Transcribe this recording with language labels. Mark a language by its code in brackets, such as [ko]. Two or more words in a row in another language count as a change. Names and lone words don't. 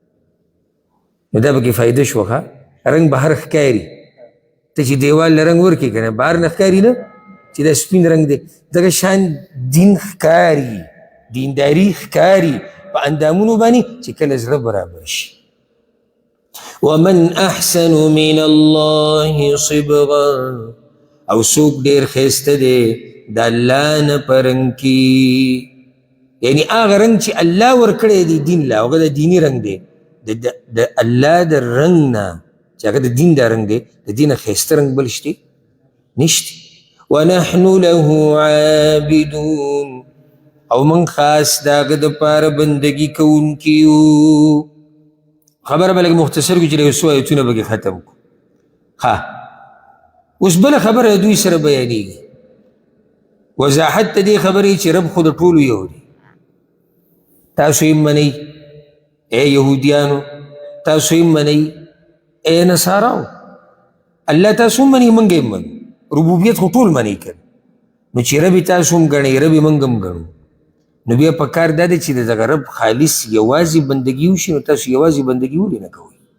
[ps] نو دا پکې فایده شوه ښه رنګ بهر ښکاري ته چې دیوال له رنګ ورکړې که نه بهر نه ښکاري نه چې دا سپین رنګ دی دغه شان دین ښکاري دینداري ښکاري په اندامونو باندې چې کله زړه برابر شي [ar] ومن احسن من الله صبغا [ps] او څوک ډېر ښایسته دی د الله نه په رنګ کې یعنی هغه رنګ چې الله ورکړی دی دین له هغه د دیني رنګ دی د الله د رنګ نه چې هغه د دین دا رنګ دی د دې نه ښایسته رنګ بل شته نشته [ar] ونحن له [ps] عابدون او من خاص د هغه دپاره بندګي کوونکي یو خبره به لږ مختصر کړو چې یو څو ایتونه به ختم کړو ښه اوس بله خبره د دوی سره بیانېږي وضاحت ته دې خبرې چې رب خو د ټولو یو دی تاسو یې منئ ای یهودیانو تاسو یې منئ ای نصاراو الله تاسو هم منئ موږ یې منو ربوبیت خو ټول منئ که نو چې رب یې تاسو هم ګڼئ رب یې موږ هم ګڼو نو بیا په کار دا دی چې د دغه رب خالص یوازې بندګي وشي نو تاسو یوازې بندګي ولې نه کوئ